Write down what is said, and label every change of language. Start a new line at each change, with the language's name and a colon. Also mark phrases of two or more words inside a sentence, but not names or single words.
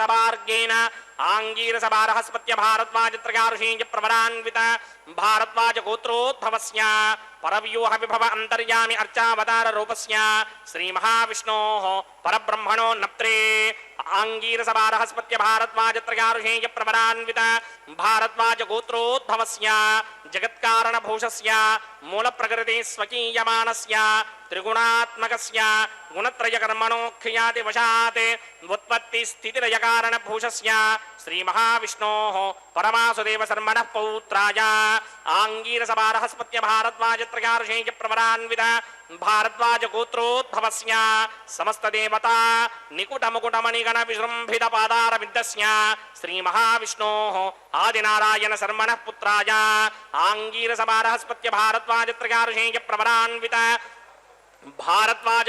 Sanskrit: మార్గేణ ఆంగీరస బారహస్పత్య భారద్వాజత్రయారుషీయ ప్రవరాన్విత భారద్వాజ గోత్రోద్భవస్య పరవ్యూహ విభవ అంతర్యామి అర్చావతార రూపస్య శ్రీ మహావిష్ణోః పరబ్రహ్మణో నప్త్రే ఆంగీరస బారహస్పత్య భారద్వాజత్రయారుషీయ ప్రవరాన్విత భారద్వాజ గోత్రోద్భవస్య జగత్కారణ భూషస్య मूलप्रकृति स्वकीयमानस्य त्रिगुणात्मकस्य गुणत्रयकर्मणोऽख्यातिवशात् उत्पत्तिस्थितिलयकारणभूषस्य श्रीमहाविष्णोः परमासुदेवशर्मणः पौत्राय आङ्गीरसभारहस्पत्यभारद्वाजत्रयार्षेयप्रवरान्वित भारद्वाजगोत्रोद्भवस्य समस्तदेवता निकुटमुकुटमणिगणविजृम्भितपादारविन्दस्य श्रीमहाविष्णोः आदिनारायणशर्मणः पुत्राय आङ्गीरसभारहस्पत्यभारद्वाजत्रयार्षेयप्रवरान्वित भारद्वाज